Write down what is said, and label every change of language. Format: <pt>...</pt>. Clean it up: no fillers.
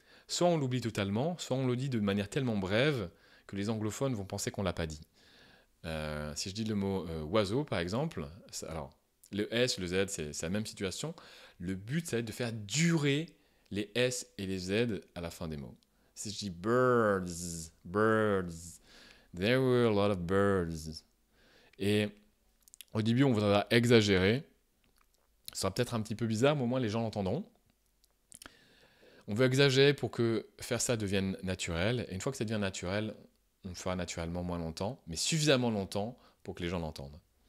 <fr>Soit on l'oublie totalement, soit on le dit de manière tellement brève que les anglophones vont penser qu'on ne l'a pas dit. Si je dis le mot oiseau, par exemple, alors le S, le Z, c'est la même situation. Le but, ça va être de faire durer les S et les Z à la fin des mots. Si je dis</fr> <en>birds, birds, there were a lot of birds.</en> <fr>Et au début, on voudra exagérer. Ça sera peut-être un petit peu bizarre, mais au moins les gens l'entendront. On veut exagérer pour que faire ça devienne naturel. Et une fois que ça devient naturel, on le fera naturellement moins longtemps, mais suffisamment longtemps pour que les gens l'entendent.</fr>